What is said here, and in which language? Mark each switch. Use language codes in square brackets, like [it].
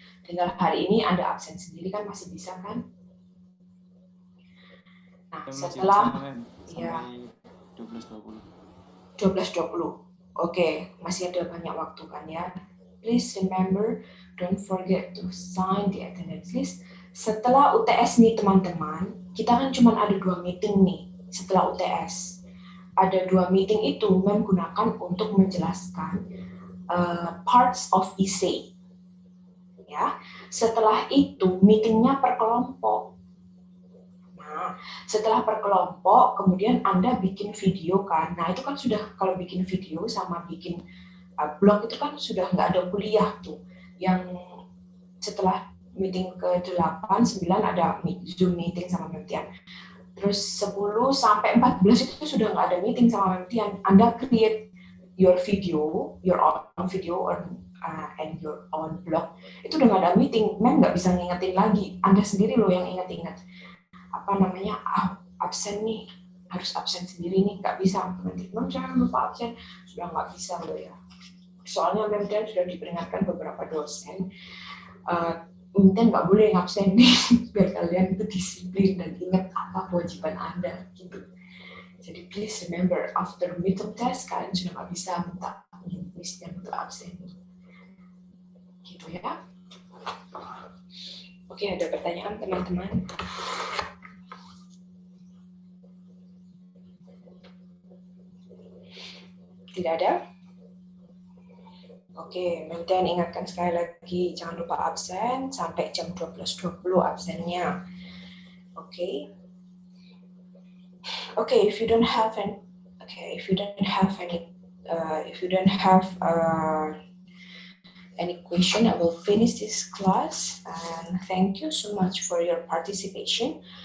[id] Tinggal hari ini Anda absen sendiri kan masih bisa kan? Nah, setelah ya 12.20. Oke, masih ada banyak waktu kan ya. [en] Please remember, don't forget to sign the attendance list. [id] Setelah UTS nih teman-teman, kita kan cuma ada 2 meeting nih setelah UTS. Ada 2 meeting itu Mem gunakan untuk menjelaskan parts of essay. Ya, setelah itu meetingnya per kelompok. Nah, setelah per kelompok, kemudian Anda bikin video kan. Nah, itu kan sudah kalau bikin video sama bikin blog itu kan sudah nggak ada kuliah tuh. Yang setelah meeting ke-8, 9 ada Zoom meeting sama Mentian. Terus 10 sampai 14 itu sudah nggak ada meeting sama Mentian. Anda [en] create your own video and your own blog. [id] Itu udah nggak ada meeting. Mem nggak bisa ngingetin lagi. Anda sendiri loh yang ingat-ingat. Absen nih, harus absen sendiri nih, nggak bisa nanti Mem jangan lupa absen, sudah nggak bisa loh ya. Soalnya Mem sudah diperingatkan beberapa dosen, Mem nggak boleh ngabsen nih, biar kalian itu disiplin dan ingat apa kewajiban Anda gitu. Jadi [en] please remember, after midterm test [id] kalian sudah nggak bisa minta dan untuk absen gitu ya. Oke, ada pertanyaan teman-teman? Tidak ada? Oke, Mem ingatkan sekali lagi, jangan lupa absen sampai jam 12.20 absennya. Oke. [en] If you don't have any question, I will finish this class. And thank you so much for your participation.